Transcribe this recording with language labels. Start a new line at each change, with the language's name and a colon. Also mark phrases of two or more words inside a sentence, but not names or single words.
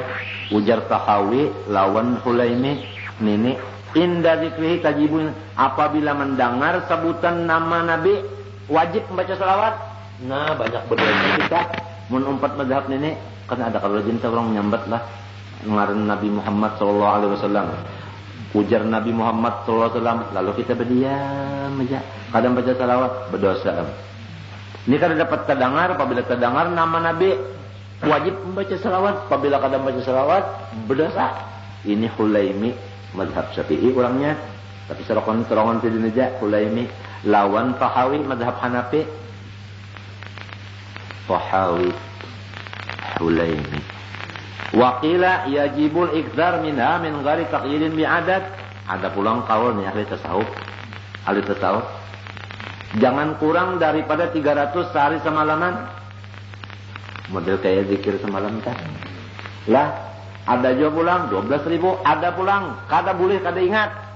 Banjar: Ujar Tahawi lawan Hulaimi nini
Arabic: عند ذكره تجب,
Banjar: apabila mendengar sebutan nama Nabi wajib membaca salawat. Nah, banyak berdoa kita mun umpat mazhab nini kan ada kalau jinta orang menyambat lah ngaran Nabi Muhammad
Arabic: صلى الله عليه وسلم.
Banjar: Ujar Nabi Muhammad
Arabic: صلى الله عليه وسلم,
Banjar: lalu kita berdiam aja. Kadang baca salawat berdosa. Ini kan dapat terdengar, apabila terdengar nama Nabi wajib membaca salawat, apabila kadang baca salawat berdosa. Ini Hulaimi mazhab Syafi'i orangnya, tapi serokongan sini aja Hulaimi lawan Tahawi mazhab Hanafi.
Arabic: Tahawi Hulaimi. وقيل يجب الإكثار منها من غير تقييد بعدد.
Banjar: Ada pulang kaul nih ahli tasawuf. Ahli tasawuf. Jangan kurang daripada 300 sehari semalaman. Model kayak zikir semalam kan. Lah, ada juga pulang 12.000, ada pulang kada boleh kada ingat.